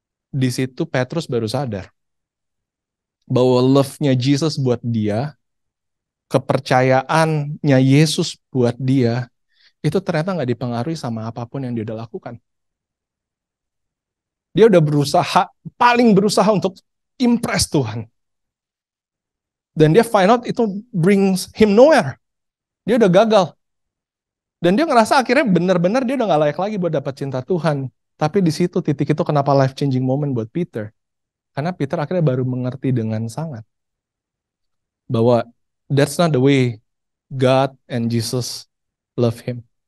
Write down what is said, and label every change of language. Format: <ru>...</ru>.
<id>Di situ Petrus baru sadar bahwa love-nya Jesus buat dia, kepercayaannya Yesus buat dia, itu ternyata nggak dipengaruhi sama apapun yang dia udah lakukan. Dia udah paling berusaha untuk impress Tuhan. Dan dia</id> <en>find out itu brings him nowhere.</en> <id>Dia udah gagal. Dan dia ngerasa akhirnya benar-benar dia udah gak layak lagi buat dapat cinta Tuhan. Tapi di situ titik itu kenapa life-changing moment buat Peter. Karena Peter akhirnya baru mengerti dengan sangat bahwa</id> <en>that's not the way God and Jesus love him.</en>